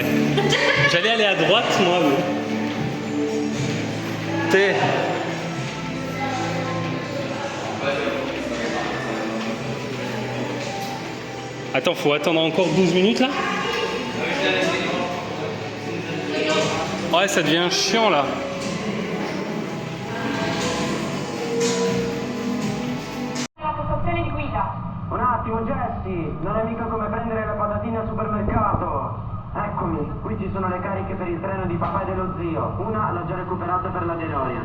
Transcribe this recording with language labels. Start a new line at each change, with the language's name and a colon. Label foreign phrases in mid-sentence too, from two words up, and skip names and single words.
French: J'allais aller à droite, moi, mais... T'es... Attends, faut attendre encore 12 minutes, là? Ouais, ça devient chiant, là.
Italian: Un attimo, Jesse, non è mica come prendere la patatina al supermercato. Eccomi, qui ci sono le cariche per il treno di papà e dello zio. Una l'ho già recuperata per la DeLorean.